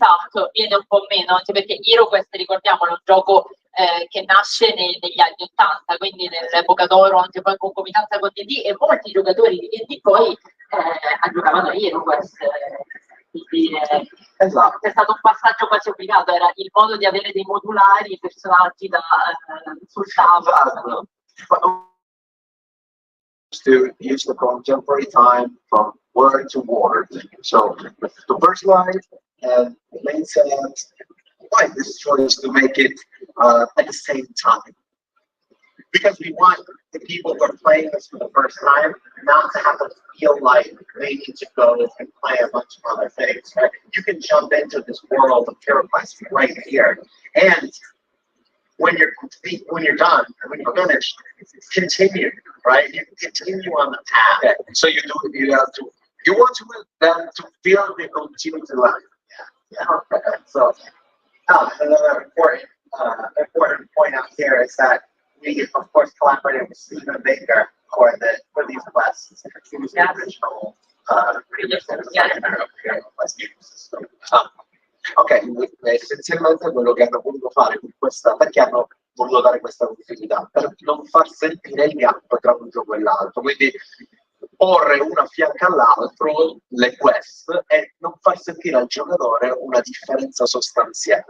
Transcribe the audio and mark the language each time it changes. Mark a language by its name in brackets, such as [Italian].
[Italian] Esatto, viene un po' meno, anche perché HeroQuest, ricordiamolo, è un gioco che nasce negli anni 80, quindi nell'epoca d'oro, anche poi in concomitanza con D&D, e molti giocatori di D&D poi giocavano a HeroQuest. Quindi esatto. È stato un passaggio quasi obbligato, era il modo di avere dei modulari, personaggi sul tavolo. [English] To use the contemporary time from word to word. So the first line and the main sentence, why this choice to make it at the same time? Because we want the people who are playing this for the first time not to have to feel like they need to go and play a bunch of other things. Right? You can jump into this world of HeroQuest right here, and when you're done, when you're finished, continue, right? You continue on the path. So you want them to feel the continuity line. Yeah. Okay. So another important important point out here is that we, of course, collaborated with Stephen Baker for these quests. He was the original designer of HeroQuest game system. [Italian] Ok, essenzialmente quello che hanno voluto fare con questa, perché hanno voluto dare questa continuità, per non far sentire il gap tra un gioco e l'altro, quindi porre uno a fianco all'altro le quest e non far sentire al giocatore una differenza sostanziale.